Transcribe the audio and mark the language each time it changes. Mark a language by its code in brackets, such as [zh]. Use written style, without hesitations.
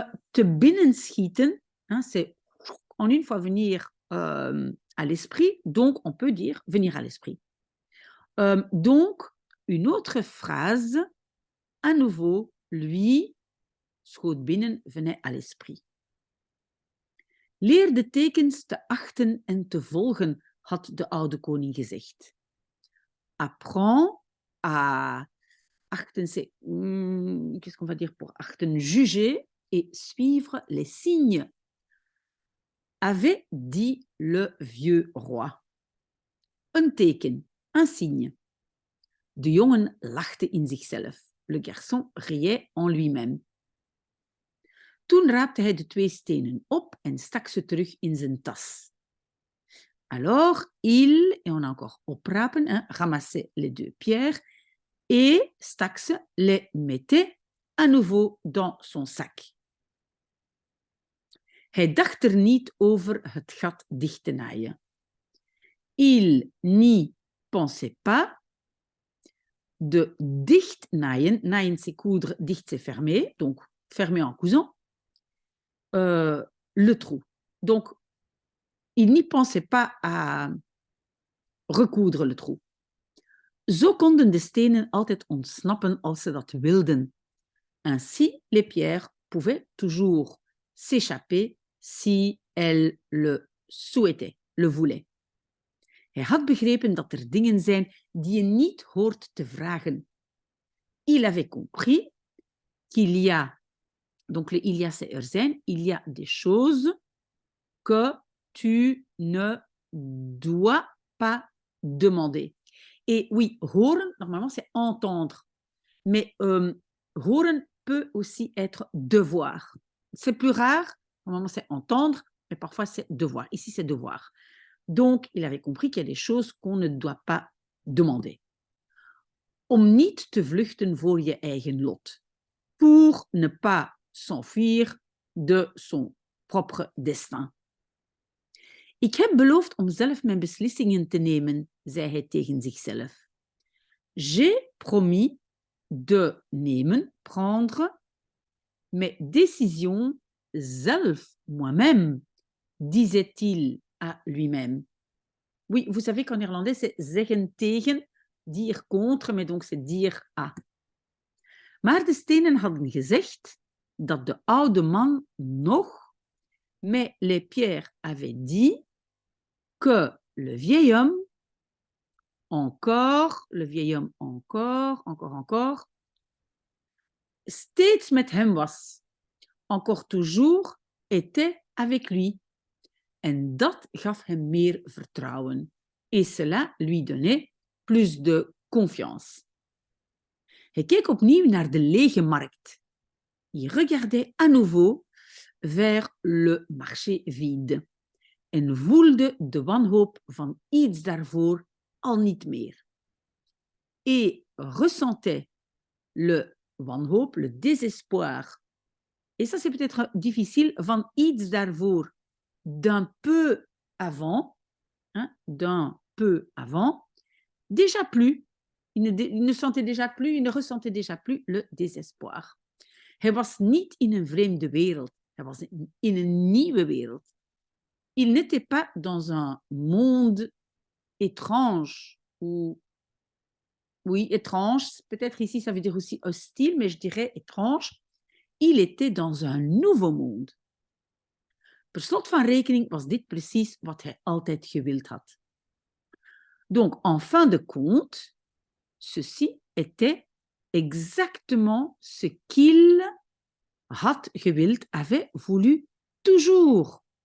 [nl] Te binnen schieten, [fr] hein, c'est en une fois venir à l'esprit, donc on peut dire venir à l'esprit. Donc, une autre phrase, à nouveau, lui, [nl] schoot binnen, [fr] venait à l'esprit. [nl] Leer de tekens te achten en te volgen, had de oude koning gezegd. [fr] Apprends à achten, c'est, qu'est-ce qu'on va dire pour achten, juger et suivre les signes, avait dit le vieux roi. [nl] Een teken, [fr] un signe. [nl] De jongen lachte in zichzelf. [fr] Le garçon riait en lui-même. [nl] Toen raapte hij de 2 stenen op en stak ze terug in zijn tas. [fr] Alors, il, et on a encore oprapen, hein, ramassait les 2 pierres et [nl] stak ze, [fr] les mettait à nouveau dans son sac. [nl] Hij dacht er niet over het gat dicht te naaien. [fr] Il n'y pensait pas. [nl] De dicht naaien, [fr] naaien c'est coudre, dicht c'est fermer, donc fermer en cousant, le trou. Donc, il n'y pensait pas à recoudre le trou. [nl] Zo konden de stenen altijd ontsnappen als ze dat wilden. [fr] Ainsi, les pierres pouvaient toujours s'échapper si elles le souhaitaient, le voulaient. [nl] Hij had begrepen dat er dingen zijn die je niet hoort te vragen. [fr] Il avait compris qu'il y a, donc le il y a c'est [nl] er zijn, [fr] il y a des choses que tu ne dois pas demander. Et oui, horen, normalement c'est entendre, mais horen peut aussi être devoir. C'est plus rare, normalement c'est entendre, mais parfois c'est devoir. Ici c'est devoir. Donc, il avait compris qu'il y a des choses qu'on ne doit pas demander. [nl] Om niet te vluchten voor je eigen lot. [fr] Pour ne pas s'enfuir de son propre destin. [nl] Ik heb beloofd om zelf mijn beslissingen te nemen, zei hij tegen zichzelf. [fr] J'ai promis de nemen, prendre, mes décisions zelf, moi-même, disait-il à lui-même. Oui, vous savez qu'en néerlandais, c'est [nl] zeggen tegen, [fr] dire contre, mais donc c'est dire à. [nl] Maar de stenen hadden gezegd dat de oude man nog, [fr] mais les pierres avaient dit que le vieil homme, encore, le vieil homme encore, [nl] steeds met hem was, [fr] encore toujours, était avec lui. [nl] En dat gaf hem meer vertrouwen. [fr] Et cela lui donnait plus de confiance. [nl] Hij keek opnieuw naar de lege markt. [fr] Il regardait à nouveau vers le marché vide [nl] en voelde de wanhoop van iets daarvoor al niet meer. [fr] Et ressentait le wanhoop, le désespoir. Et ça, c'est peut-être difficile, [nl] van iets daarvoor, [fr] d'un peu avant, hein, d'un peu avant, déjà plus. Il ne sentait déjà plus, il ne ressentait déjà plus le désespoir. [nl] Hij was niet in een vreemde wereld. Hij was in een nieuwe wereld. [fr] Il n'était pas dans un monde étrange ou oui, étrange. Peut-être ici, ça veut dire aussi hostile, mais je dirais étrange. Il était dans un nouveau monde. [nl] Per slot van rekening was dit precies wat hij altijd gewild had. [fr] Donc, en fin de compte, ceci était exactement ce qu'il [nl] had gewild, [fr] avait voulu toujours.